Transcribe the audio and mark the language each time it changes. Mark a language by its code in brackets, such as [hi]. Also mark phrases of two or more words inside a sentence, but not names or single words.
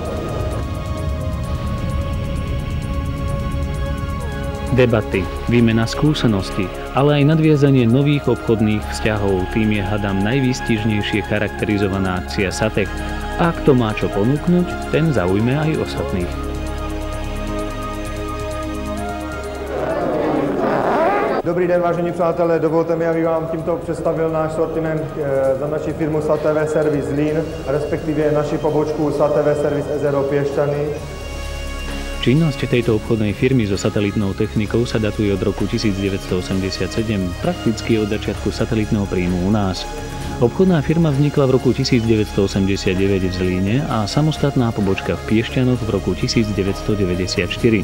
[sk] Debaty, výmena skúseností, ale aj nadviazanie nových obchodných vzťahov, tým je hadam najvýstižnejšie charakterizovaná akcia SATEC. A kto má čo ponúknuť, ten zaujme aj ostatných. [cs] Dobrý den, vážení přátelé, dovolte mi, abych vám tímto představil náš sortiment za naši firmu SATV Service Zlín, respektíve naši pobočku SATV Service SRO Piešťany. [sk] Činnosť tejto obchodnej firmy so satelitnou technikou sa datuje od roku 1987, prakticky od začiatku satelitného príjmu u nás. Obchodná firma vznikla v roku 1989 v Zlíne a samostatná pobočka v Piešťanoch v roku 1994.